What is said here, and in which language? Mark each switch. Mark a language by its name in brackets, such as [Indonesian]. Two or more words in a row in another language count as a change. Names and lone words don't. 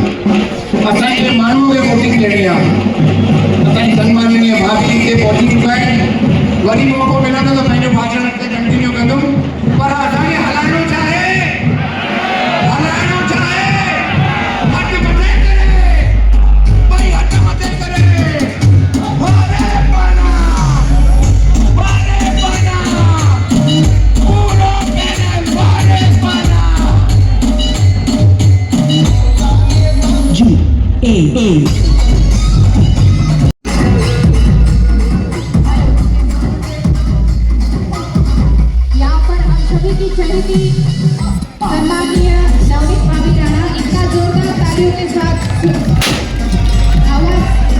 [Sindhi] असांजे माण्हूअ खे वोटिंग ॾियणी आहे। असांजी सन्माननीय भाभी हिते पहुची चुका आहिनि, वरी मौक़ो मिलंदो त पंहिंजो भाषण अॻिते कंटिन्यू कंदुमि, पर असांखे हलाइणो छा आहे? हलाइणो छा आहे? हथ मथे करे, भई हथ मथे करे वाह रे पाना, वाह रे पाना, पूरो पैनल वाह रे पाना। [Hindi] यहाँ पर हम सभी की चहेती सम्माननीय नवनीत भाभी राणा, इनका जोरदार तालियों के साथ आवाज।